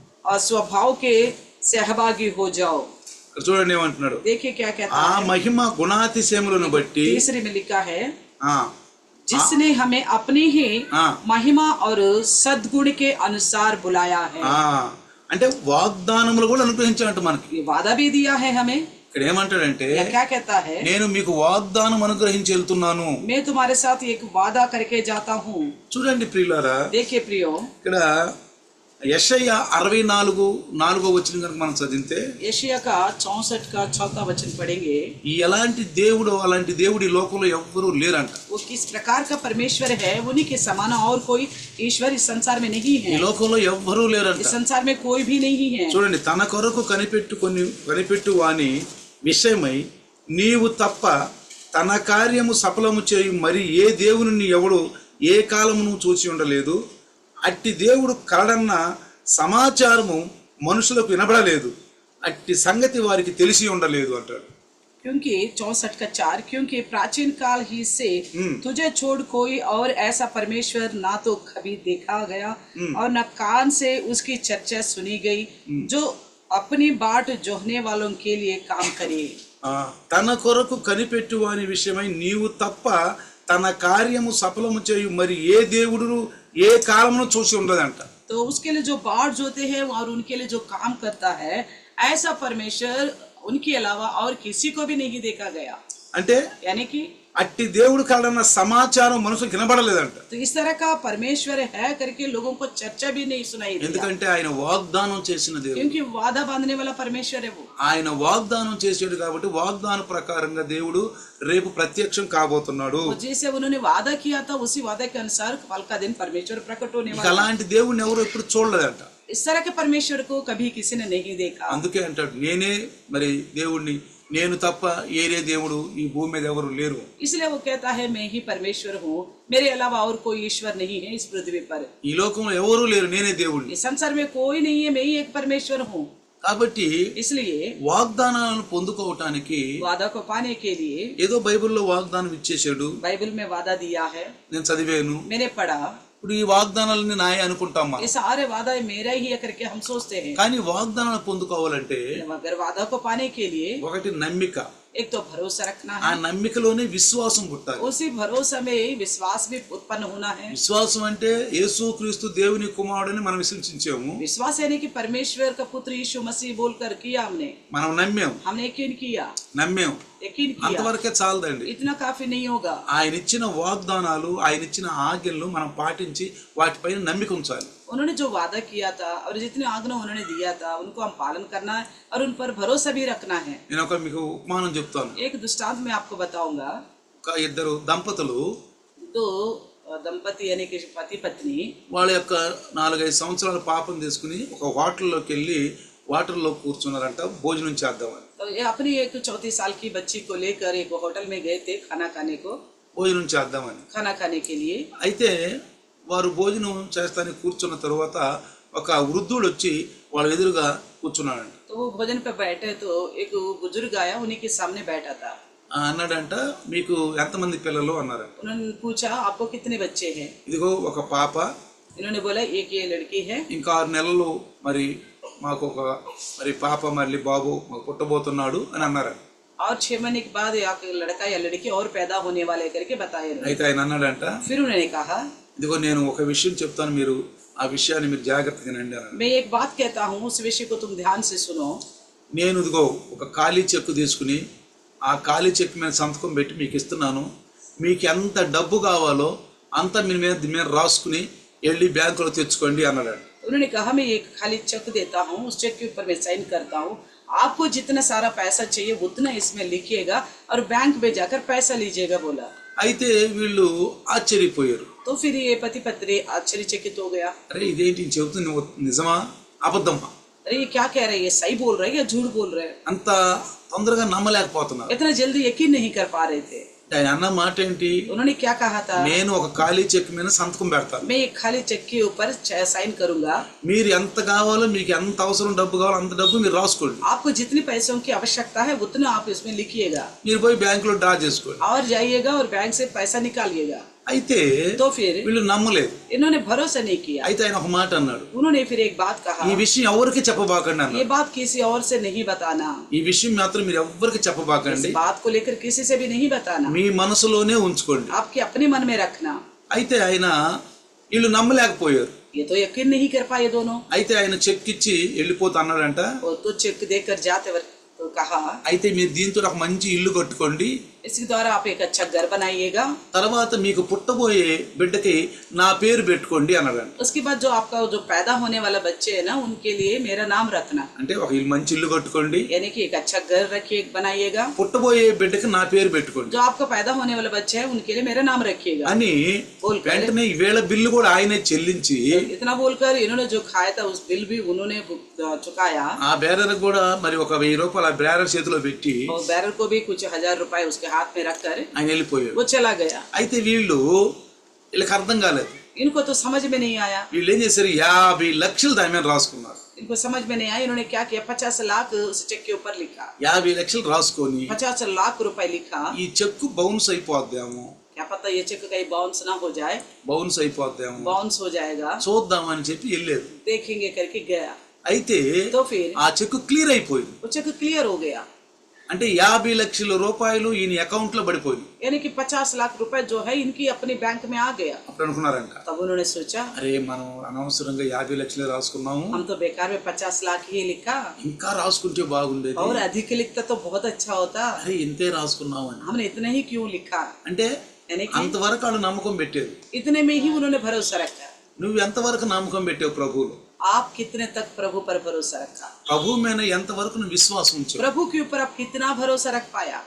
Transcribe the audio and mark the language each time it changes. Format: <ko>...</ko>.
<hi>और स्वभाव के सहभागी हो जाओ।</hi> <te>ఇక్కడ చూడండి ఏమంటున్నాడు,</te> <hi>देखिए क्या कहता ఆ है।</hi> <te>మహిమ గుణాతిశయములను బట్టి</te> <hi>तीसरे में लिखा है, ఆ जिसने हमें अपनी ही हाँ। महिमा और सद्गुण के अनुसार बुलाया है।</hi> <te>ఆ అంటే వాగ్దానములు కూడా అనుగ్రహించాలంట మనకి.</te> <hi>ये वादा भी दिया है हमें।</hi> <te>ఇక్కడ ఏమంటాడంటే,</te> <hi>या क्या कहता है,</hi> <te>నేను మీకు వాగ్దానం అనుగ్రహించి వెళ్తున్నాను.</te> <hi>मैं तुम्हारे साथ एक वादा करके जाता हूँ।</hi> <te>చూడండి ప్రియులారా,</te> <hi>देखिए प्रियो,</hi> <te>ఇక్కడ యెషయా 64:4 వచనం కనుక మనం చదివితే,</te> <hi>यशायाह का 64 का 4 वचन पढ़ेंगे।</hi> <te>ఈ ఎలాంటి దేవుడు అలాంటి దేవుడు ఈ లోకంలో ఎవ్వరూ లేరంట.</te> <hi>वो किस प्रकार का परमेश्वर है, उन्हीं के समान और कोई ईश्वर इस संसार में नहीं ఈ है।</hi> <te>లోకంలో ఎవ్వరూ లేరంట.</te> <hi>इस संसार में कोई भी नहीं है।</hi> <te>చూడండి, తన కొరకు కనిపెట్టు వాని విషయమై నీవు తప్ప తన కార్యము సఫలము చేయు మరి ఏ దేవుని ఎవడు ఏ కాలమును చూసి ఉండలేదు. అట్టి దేవుడు కలడన్న సమాచారము మనుషులకు వినబడలేదు, అట్టి సంగతి వారికి తెలిసి ఉండలేదు అంటాడు.</te> <hi>क्योंकि 64 का 4, क्योंकि प्राचीन काल ही से तुझे छोड़ कोई और ऐसा परमेश्वर ना तो कभी देखा गया और न कान से उसकी चर्चा सुनी गई, जो अपनी बाट जोहने वालों के लिए काम करे।</hi> <te>తన కొరకు కనిపెట్టు వాని విషయమై నీవు తప్ప తన కార్యము సఫలము చేయు మరి ఏ దేవుడు ఏ కాలమును చూసి ఉండదంట.</te> <hi>तो उसके लिए जो बाट जोते हैं और उनके लिए जो काम करता है, ऐसा परमेश्वर उनके अलावा और किसी को भी नहीं देखा गया।</hi> <te>అంటే</te> <hi>यानी कि</hi> <te>అట్టి దేవుడు కలడన్న సమాచారం మనుషులకు వినబడలేదంట.</te> <hi>तो इस तरह का परमेश्वर है करके लोगों को चर्चा भी नहीं सुनाई दिया।</hi> <te>ఎందుకంటే ఆయన వాగ్దానం చేసిన దేవుడు,</te> <hi>क्योंकि वादा बांधने वाला परमेश्वर है वो।</hi> <te>ఆయన వాగ్దానం చేసాడు కాబట్టి వాగ్దాన ప్రకారంగా దేవుడు రేపు ప్రత్యక్షం కాబోతున్నాడు.</te> <hi>वो जैसे उन्होंने वादा किया था, उसी वादा के अनुसार कल का दिन परमेश्वर प्रकट होने</hi> <te>ఇక</te> <hi>वाला है।</hi> <te>అలాంటి దేవుడిని ఎవరు ఎప్పుడు చూడలేదంట.</te> <hi>इस तरह के परमेश्वर को कभी किसी ने नहीं देखा।</hi> <te>అందుకే అంటాడు, నేనే మరి దేవుడిని, నేను తప్ప ఏరే దేవుడు ఈ భూమి మీద ఎవరు లేరు.</te> <hi>इसलिए वो कहता है, मैं ही परमेश्वर हूँ, मेरे अलावा और कोई ईश्वर नहीं है इस पृथ्वी पर।</hi> <te>ఈ లోకంలో ఎవరు లేరు, నేనే దేవుడిని.</te> <hi>इस संसार में कोई नहीं है, मैं ही एक परमेश्वर हूँ।</hi> <te>కాబట్టి</te> <hi>इसलिए</hi> <te>వాగ్దానాలను పొందుకోవటానికి</te> <hi>वादा को पाने के लिए</hi> <te>ఏదో బైబిల్లో వాగ్దానం ఇచ్చేసాడు,</te> <hi>बाइबल में वादा दिया है,</hi> <te>నేను చదివాను,</te> <hi>मैंने पढ़ा,</hi> <te>ఇప్పుడు ఈ వాగ్దానాలని నాయ అనుకుంటాం మనం.</te> <hi>ये सारे वादा मेरा ही है करके हम सोचते हैं।</hi> <te>కానీ వాగ్దానాలు పొందుకోవాలంటే</te> <hi>मगर वादा को पाने के लिए</hi> <te>ఒకటి నమ్మిక,</te> <hi>एक तो भरोसा रखना ఆ है,</hi> <te>నమ్మికలోనే విశ్వాసం పుట్టాలి.</te> <hi>उसी भरोसा में विश्वास भी उत्पन्न होना है।</hi> <te>విశ్వాసం అంటే యేసుక్రీస్తు దేవుని కుమారుడని మనం విశ్వసించాము,</te> <hi>विश्वास यानी कि परमेश्वर का पुत्र यीशु मसीह बोलकर किया</hi> <te>మనం నమ్మాం,</te> <hi>हमने यकीन किया। यकीन किया,</hi> <te>అంతవరకే చాలదండి.</te> <hi>इतना काफी नहीं होगा।</hi> <te>ఆయన ఇచ్చిన వాగ్దానాలు, ఆయన ఇచ్చిన ఆజ్ఞలు మనం పాటించి వాటిపైన నమ్మిక ఉంచాలి.</te> <hi>उन्होंने जो वादा किया था और जितने आज्ञा उन्होंने दिया था, उनको हम पालन करना है और उन पर भरोसा भी रखना है।</hi> <te>నేను ఒక మీకు ఉపమానం చెప్తాను.</te> <hi>एक दृष्टांत मैं आपको बताऊंगा।</hi> <te>ఒక ఇద్దరు దంపతులు</te> <hi>दो दंपति यानी कि पति पत्नी,</hi> <te>వాళ్ళ యొక్క 4-5 సంవత్సరాల పాపం తీసుకుని ఒక హోటల్లోకి వెళ్ళి వాటర్లో కూర్చున్నారంట భోజనం చేద్దామని.</te> <hi>तो ये अपनी एक 34 साल की बच्ची को लेकर एक होटल में गए थे खाना खाने को,</hi> <te>భోజనం చేద్దామని.</te> <hi>खाना खाने के लिए।</hi> <te>అయితే వారు భోజనం చేస్తానికి కూర్చున్న తర్వాత ఒక వృద్ధుడు వచ్చి వాళ్ళ ఎదురుగా కూర్చున్నాడంట.</te> <hi>तो वो भोजन पे बैठे तो एक बुजुर्ग आया, उन्हीं के सामने बैठा था।</hi> <te>అన్నాడంట, మీకు ఎంతమంది పిల్లలు అన్నారంట.</te> <hi>उन्होंने पूछा, आपको कितने बच्चे हैं?</hi> <te>ఇదిగో ఒక పాప,</te> <hi>इन्होंने बोला, एक ये लड़की है,</hi> <te>ఇంకా 6 నెలలు మరి మాకు ఒక మరి పాప మళ్ళీ బాబు మాకు పుట్టబోతున్నాడు అని అన్నారంట.</te> <hi>और 6 महीने के बाद एक लड़का या लड़की और पैदा होने वाले करके बताए।</hi> <te>అయితే ఆయన అన్నాడంట,</te> <hi>फिर उन्होंने कहा,</hi> <te>ఇదిగో నేను ఒక విషయం చెప్తాను, మీరు ఆ విషయాన్ని మీరు జాగ్రత్తగా వినండి అన్నాడు.</te> <hi>मैं एक बात कहता हूँ, उस विषय को तुम ध्यान से सुनो।</hi> <te>నేను ఇదిగో ఒక ఖాళీ చెక్కు తీసుకుని ఆ ఖాళీ చెక్ మీద సంతకం పెట్టి మీకు ఇస్తున్నాను, మీకు ఎంత డబ్బు కావాలో అంత మీ మీద రాసుకుని వెళ్ళి బ్యాంకులో తెచ్చుకోండి అన్నాడు.</te> <hi>उन्होंने कहा, मैं एक खाली चेक देता हूँ, उस चेक के ऊपर मैं साइन करता हूँ, आपको जितना सारा पैसा चाहिए उतना इसमें लिखिएगा और बैंक में जाकर पैसा लीजिएगा बोला।</hi> <te>అయితే వీళ్ళు ఆశ్చర్యపోయారు.</te> <hi>तो फिर ये पति पत्नी आश्चर्यचकित हो गया।</hi> <te>అరే ఇదేంటి చెబుతుంది, నిజమా అబద్ధమా?</te> <hi>अरे ये क्या कह रहे हैं, ये सही बोल रहे हैं या झूठ बोल रहे हैं?</hi> <te>అంత తొందరగా నమ్మలేకపోతున్నారు.</te> <hi>इतना जल्दी यकीन नहीं कर पा रहे थे।</hi> <te>ఆయన అన్న మాట ఏంటి,</te> <hi>उन्होंने क्या कहा था,</hi> <te>నేను ఒక ఖాళీ చెక్ మీద సంతకం పెడతాను,</te> <hi>मैं एक खाली चेक के ऊपर साइन करूंगा,</hi> <te>మీరు ఎంత కావాలో మీకు ఎంత అవసరం డబ్బు కావాలో అంత డబ్బు మీరు రాసుకోండి,</te> <hi>आपको जितने पैसों की आवश्यकता है उतना आप इसमें लिखिएगा</hi> <te>మీరు పోయి బ్యాంకులో డ్రా చేసుకోండి.</te> <hi>और जाइएगा और बैंक से पैसा निकालिएगा।</hi> <te>అయితే</te> <hi>तो फिर</hi> <te>వీళ్ళు నమ్మలేదు.</te> <hi>इन्होंने भरोसा नहीं किया।</hi> <te>అయితే ఆయన ఒక మాట అన్నాడు,</te> <hi>उन्होंने फिर एक बात कहा,</hi> <te>ఈ విషయం ఎవరికి చెప్పబాకండి</te> <hi>ये</hi> <te>అన్నాడు.</te> <hi>बात किसी और से नहीं बताना,</hi> <te>ఈ విషయం మాత్రం మీరు ఎవరికి</te> <hi>इस</hi> <te>చెప్పబాకండి,</te> <hi>बात को लेकर किसी से भी नहीं बताना,</hi> <te>మీ మనసులోనే ఉంచుకోండి.</te> <hi>आपके अपने मन में रखना।</hi> <te>అయితే ఆయన వీళ్ళు నమ్మలేకపోయారు.</te> <hi>ये तो यकीन नहीं कर पाए दोनों।</hi> <te>అయితే ఆయన చెక్ ఇచ్చి వెళ్ళిపోతా అన్నాడంట.</te> <hi>वो तो चेक देकर जाते वक्त तो कहा,</hi> <te>అయితే మీరు దీంతో ఒక మంచి ఇల్లు కట్టుకోండి,</te> <hi>इसके द्वारा आप एक अच्छा घर बनाइएगा,</hi> <te>తర్వాత మీకు పుట్టబోయే బిడ్డకి నా పేరు పెట్టుకోండి అన్నాడంట.</te> <hi>उसके बाद जो आपका जो पैदा होने वाला बच्चे है ना, उनके लिए मेरा नाम रखना,</hi> <te>అంటే ఒక మంచి ఇల్లు కట్టుకోండి,</te> <hi>यानी कि एक अच्छा घर रखिए बनाइएगा,</hi> <te>పుట్టబోయే బిడ్డకి నా పేరు పెట్టుకోండి</te> <hi>जो आपका पैदा होने वाला बच्चा है उनके लिए मेरा नाम रखिएगा।</hi> <te>అని వెంటనే ఈ వేళ బిల్లు కూడా ఆయనే చెల్లించి</te> <hi>इतना बोलकर इन्होंने जो खाया था उस बिल भी उन्होंने चुकाया,</hi> <te>ఆ బేరర్ కూడా మరి ఒక 1000 రూపాయలు ఆ బేరర్ చేతిలో పెట్టి</te> <hi>और बैरर को भी कुछ 1000 रुपए उसके हाथ में रखकर</hi> <te>ఆయన వెళ్ళిపోయాడు.</te> <hi>वो चला गया।</hi> <te>అయితే వీళ్ళకి అర్థం కాలేదు.</te> <hi>इनको तो समझ में नहीं आया,</hi> <te>వీళ్ళు ఏం చేశారు, 50 లక్షలు దాని మీద రాసుకున్నారు.</te> <hi>इनको समझ में नहीं आया। इन्होंने क्या किया, 50 लाख उस चेक के ऊपर लिखा,</hi> <te>50 లక్షలు రాసుకొని</te> <hi>50 लाख रुपए लिखा।</hi> <te>ఈ చెక్కు బౌన్స్ అయిపోద్దాము,</te> <hi>क्या पता ये चेक कहीं बाउंस ना हो जाए,</hi> <te>బౌన్స్ అయిపోద్దాము,</te> <hi>बाउंस हो जाएगा,</hi> <te>చూద్దామని చెప్పి వెళ్ళారు.</te> <hi>देखेंगे करके गया।</hi> <te>అయితే</te> <hi>तो फिर</hi> <te>ఆ చెక్కు క్లియర్ అయిపోయింది.</te> <hi>वो चेक क्लियर हो गया,</hi> <te>అంటే 50 లక్షల రూపాయలు ఈయన అకౌంట్ లో పడిపోయింది.</te> <hi>यानी कि 50 लाख रुपए जो है इनकी अपने बैंक में आ गया।</hi> <te>అప్పుడు అనుకున్నారంట,</te> <hi>तब उन्होंने सोचा,</hi> <te>అరే మనం అనవసరంగా 50 లక్షలే రాసుకున్నాము,</te> <hi>हम तो बेकार में 50 लाख ही लिखा,</hi> <te>ఇంకా రాసుకుంటే బాగుండేది,</te> <hi>और अधिक लिखता तो बहुत अच्छा होता,</hi> <te>అరే ఇంతే రాసుకున్నాము అని.</te> <hi>हमने इतना ही क्यों लिखा,</hi> <te>అంటే</te> <hi>यानी कि</hi> <te>అంతవరకు వాళ్ళు నమ్మకం పెట్టేది.</te> <hi>इतने में ही उन्होंने भरोसा रखा।</hi> <te>నువ్వు ఎంతవరకు నమ్మకం పెట్టావు ప్రభువులో,</te> <hi>आप कितने तक प्रभु पर भरोसा रखा,</hi> <te>ప్రభు మీద ఎంతవరకు నువ్వు విశ్వాసం ఉంచావు,</te> <hi>प्रभु के ऊपर आप कितना भरोसा रख पाया,</hi>